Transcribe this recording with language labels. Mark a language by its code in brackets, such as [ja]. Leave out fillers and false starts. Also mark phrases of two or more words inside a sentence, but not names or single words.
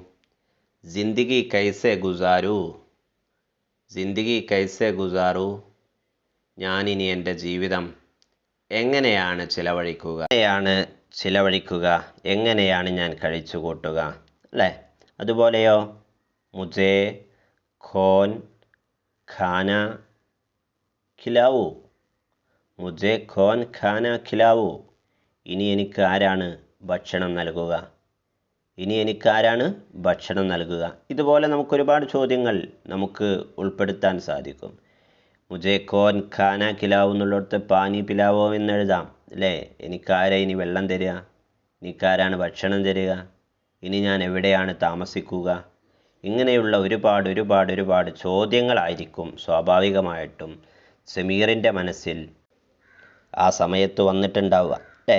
[hi] जिंदगी कैसे गुज़ारूँ, जिंदगी कैसे गुज़ारूँ, [ml] ഞാനിനി എൻ്റെ ജീവിതം എങ്ങനെയാണ് ചിലവഴിക്കുക, എങ്ങനെയാണ് ഞാൻ കഴിച്ചു കൂട്ടുക, അല്ലേ? അതുപോലെയോ, [hi] मुझे कौन खाना खिलाऊँ, मुझे कौन खाना खिलाऊँ, [ml] ഇനി എനിക്ക് ആരാണ് ഭക്ഷണം നൽകുക, ഇനി എനിക്കാരാണ് ഭക്ഷണം നൽകുക. ഇതുപോലെ നമുക്കൊരുപാട് ചോദ്യങ്ങൾ നമുക്ക് ഉൾപ്പെടുത്താൻ സാധിക്കും. [hi] मुझे कौन खाना खिलाऊँ [ml] എന്നുള്ളിടത്ത് [hi] पानी पिलाओ [ml] എന്നെഴുതാം, അല്ലേ? എനിക്കാരാ ഇനി വെള്ളം തരിക, എനിക്കാരാണ് ഭക്ഷണം തരിക, ഇനി ഞാൻ എവിടെയാണ് താമസിക്കുക. ഇങ്ങനെയുള്ള ഒരുപാട് ചോദ്യങ്ങളായിരിക്കും സ്വാഭാവികമായിട്ടും സമീറിൻ്റെ മനസ്സിൽ ആ സമയത്ത് വന്നിട്ടുണ്ടാവുക, അല്ലേ?